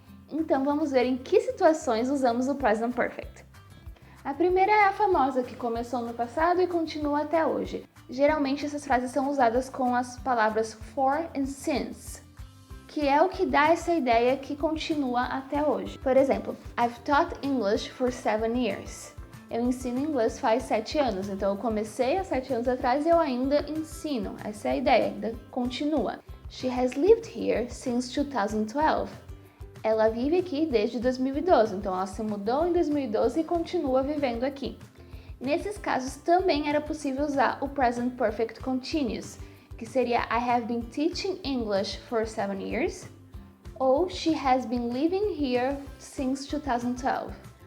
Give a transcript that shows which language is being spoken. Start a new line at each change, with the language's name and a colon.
Portuguese: Então, vamos ver em que situações usamos o Present Perfect. A primeira é a famosa, que começou no passado e continua até hoje. Geralmente, essas frases são usadas com as palavras for e since, que é o que dá essa ideia que continua até hoje. Por exemplo,
English: I've taught English for 7 years.
Portuguese: Eu ensino inglês faz 7 anos, então eu comecei há 7 anos atrás e eu ainda ensino. Essa é a ideia, ainda continua.
English: She has lived here since 2012.
Portuguese: Ela vive aqui desde 2012, então ela se mudou em 2012 e continua vivendo aqui. Nesses casos também era possível usar o Present Perfect Continuous, que seria
English: I have been teaching English for 7 years, ou She has been living here since 2012.